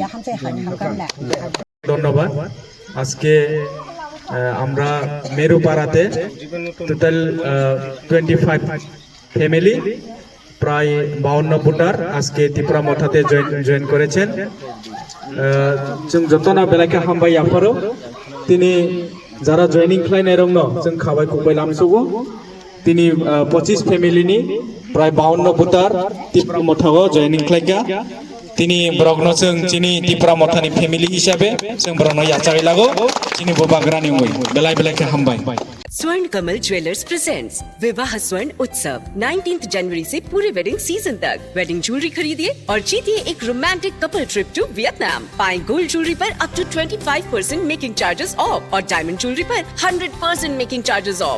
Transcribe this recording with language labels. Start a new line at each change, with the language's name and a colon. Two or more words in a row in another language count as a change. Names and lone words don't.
Bangla: ধন্যবাদ। আজকে আমরা মেরুপাড়াতে টোটাল 25 ফ্যামিলি প্রায় 52 ভোটার আজকে ত্রিপুরা মথাতে জয়েন করেছেন।
Kok Borok: जों जतना बेलाइखा हामबाय आफारो तिनी जारा जॉइनिंग खालायनाय रंग जों खाबाय खुबाय लामसुगो तिनी 25 फेमिलिनि प्राय 52 भोटार त्रिपुरा मथागो जॉइनिंग खालायगा तिनी ब्रगनो जों तिनी त्रिपुरा मथानि फेमिलि हिसाबै जों ब्रगनो याचागै लागो तिनी बोबाग्रानि मुय बेलाइ बेलाइखा हामबाय।
Hindi: स्वर्ण कमल ज्वेलर्स प्रेजेंट्स विवाह स्वर्ण उत्सव 19 जनवरी से पूरे
English: wedding season
Hindi: तक
English: wedding jewellery
Hindi: खरीदिए और जीतिए एक
English: romantic couple trip to Vietnam.
Hindi: पाएं
English: gold jewellery
Hindi: पर
English: up to 25% making charges off
Hindi: और
English: diamond jewellery
Hindi: पर
English: 100% making charges off.